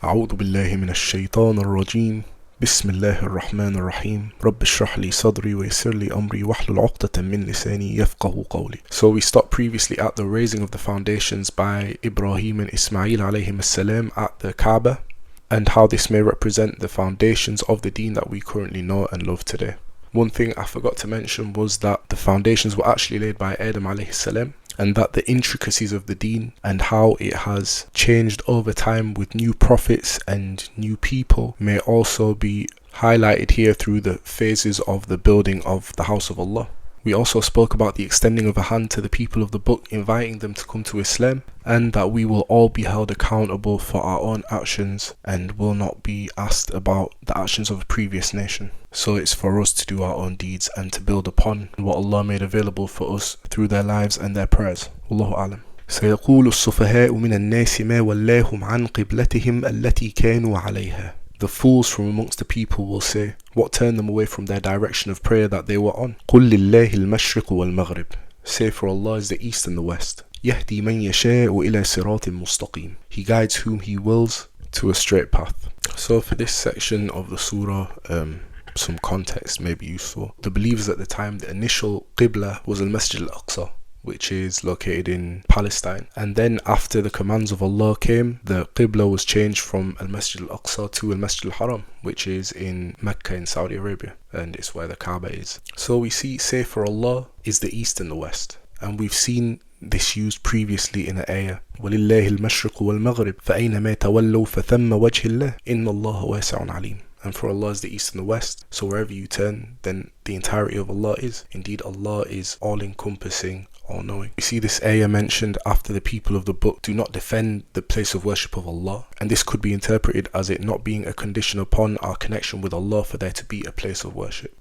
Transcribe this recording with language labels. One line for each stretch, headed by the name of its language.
Arabic: أعوذ بالله من الشيطان الرجيم بسم الله الرحمن الرحيم رب اشرح لي صدري ويسر لي أمري واحلل عقدة من لساني يفقه قولي.
English: So we stopped previously at the raising of the foundations by Ibrahim and Ismail alayhim as-salam at the Kaaba, and how this may represent the foundations of the deen that we currently know and love today. One thing I forgot to mention was that the foundations were actually laid by Adam alayhi salam, and that the intricacies of the deen and how it has changed over time with new prophets and new people may also be highlighted here through the phases of the building of the house of Allah. We also spoke about the extending of a hand to the people of the book, inviting them to come to Islam, and that we will all be held accountable for our own actions and will not be asked about the actions of a previous nation. So it's for us to do our own deeds and to build upon what Allah made available for us through their lives and their prayers.
Arabic: Wallahu alam. سيقول السفهاء من الناس ما ولاهم عن قبلتهم التي كانوا عليها.
English: The fools from amongst the people will say, what turned them away from their direction of prayer that they were on?
Arabic: قل لله المشرق والمغرب.
English: Say, for Allah is the east and the west.
Arabic: يهدي من يشاء إلى صراط مستقيم.
English: He guides whom He wills to a straight path. So for this section of the surah, some context may be useful. The believers at the time, the initial Qibla was al-Masjid al-Aqsa, which is located in Palestine. And then after the commands of Allah came, the Qibla was changed from Al-Masjid Al-Aqsa to Al-Masjid Al-Haram, which is in Mecca in Saudi Arabia, and it's where the Kaaba is. So we see, say for Allah is the east and the west. And we've seen this used previously in the ayah,
Arabic: وَلِلَّهِ الْمَشْرِقُ وَالْمَغْرِبُ فَأَيْنَمَا تَوَلَّوْا فَثَمَّ وَجْهِ اللَّهِ إِنَّ اللَّهَ وَاسِعٌ عَلِيمٌ.
English: And for Allah is the east and the west, so wherever you turn, then the entirety of Allah is. Indeed, Allah is all-encompassing, all-knowing. We see this ayah mentioned after the people of the book do not defend the place of worship of Allah, and this could be interpreted as it not being a condition upon our connection with Allah for there to be a place of worship.